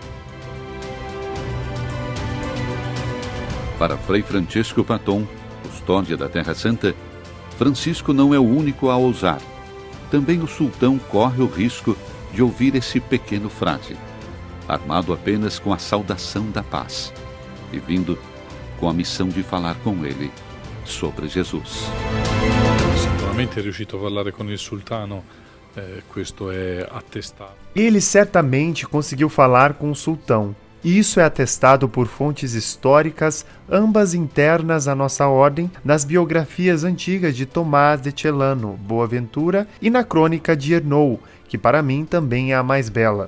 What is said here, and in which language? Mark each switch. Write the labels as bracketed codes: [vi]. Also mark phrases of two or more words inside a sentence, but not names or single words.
[pt] Para Frei Francisco Paton, custódia da Terra Santa, Francisco não é o único a ousar. Também o sultão corre o risco de ouvir esse pequeno frade, armado apenas com a saudação da paz e vindo com a missão de falar com ele sobre Jesus. [it] Sicuramente è riuscito a parlare con il sultano, questo è attestato. [pt] Ele certamente conseguiu falar com o sultão. E isso é atestado por fontes históricas, ambas internas à nossa ordem, nas biografias antigas de Tomás de Celano, Boaventura e na crônica de Ernou, que para mim também é a mais bela.